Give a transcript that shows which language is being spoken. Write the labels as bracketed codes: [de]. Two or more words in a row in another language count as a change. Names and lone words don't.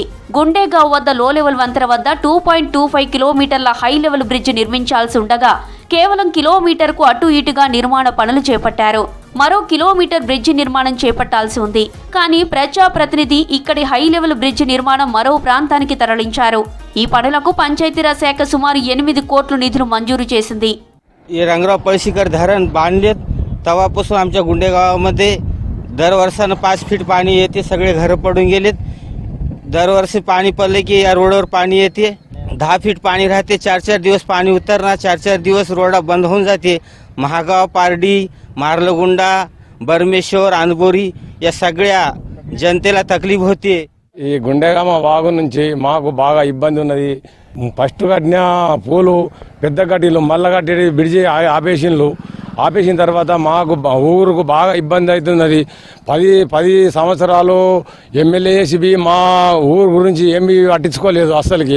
[te] గుండేగావ్ వద్ద లో లెవెల్ వంతెన వద్ద 2.25 కిలోమీటర్ల హై లెవెల్ బ్రిడ్జి నిర్మించాల్సి ఉండగా కేవలం కిలోమీటర్కు అటు ఇటుగా నిర్మాణ పనులు చేపట్టారు. మరో కిలోమీటర్ బ్రిడ్జి నిర్మాణం చేపట్టాల్సి ఉంది. కానీ ప్రజాప్రతినిధి ఇక్కడి హై లెవెల్ బ్రిడ్జి నిర్మాణం మరో ప్రాంతానికి తరలించారు. ఈ పనులకు పంచాయతీరాజ్ శాఖ సుమారు 8 కోట్ల నిధులు మంజూరు చేసింది. [mr] ఈ రంगराव पळशीकर धरण बांधलेत तेव्हापासून आमच्या गुंडेगावामध्ये दरवर्षानं 5 फीट पाणी येते. सगळे घरं पडून गेलेत. दरवर्षी पाणी पडले की या रोडवर पाणी येते. 10 फीट पाणी राहते. 4-4 दिवस पाणी उतरणार, 4-4 दिवस रोडा बंद होऊन जाते. महागाव, पारडी, मार्लगुंडा, बर्मेश्वर, आंदबोरी या सगळ्या जनतेला तकलीफ होते. [te] ఈ గుండెగామ వాగు నుంచి మాకు బాగా ఇబ్బంది ఉన్నది. ఫస్ట్ కట్టిన పూలు పెద్ద కట్టిలు మళ్ళా కట్టి బ్రిడ్జి ఆపేసిన తర్వాత మాకు ఊరుకు బాగా ఇబ్బంది అవుతున్నది. 10 సంవత్సరాలు ఎమ్మెల్యే చేసి మా ఊరు గురించి ఏమీ పట్టించుకోలేదు అసలుకి.